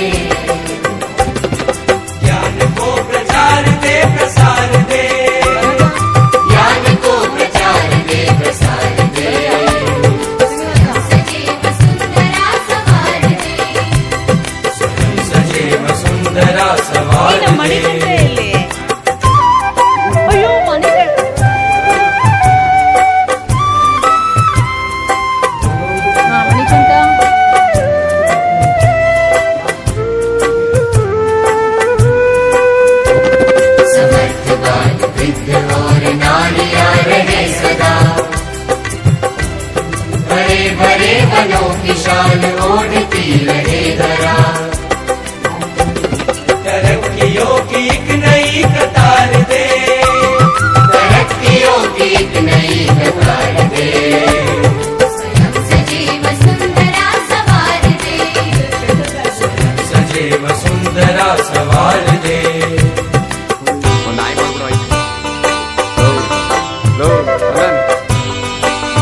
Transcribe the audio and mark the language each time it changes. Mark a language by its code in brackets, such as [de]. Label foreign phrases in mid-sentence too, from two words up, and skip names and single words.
[hi] ज्ञान को प्रचार दे प्रसार दे। ज्ञान को प्रचार दे प्रसार दे। सजीव सुंदरा सवार दे। स्वयं सजीव सुंदरा सवार ನೀನು दे। [kn] ಮಣಿಕಂಠ ಎಲ್ಲಿ? ಅಯ್ಯೋ ಮಣಿಕಂಠ. ಹಾ, ಮಣಿಕಂಠ. [hi] समर्थवान वृद्ध और नारियां रहे सदा। बड़े बड़े वनों की शान ओढ़ती रहे धरा। तरक्कियों की एक नई कतार दे, तरक्कियों की एक नई कतार दे। स्वयं सजीव सुंदरा सवार दे। सजीव सुंदरा सवार दे। [kn] ಒಂದು ಆಯ್ ಮಾಡ್ಬಿಡು ಆಯ್ತು ಲೋ ಲೋ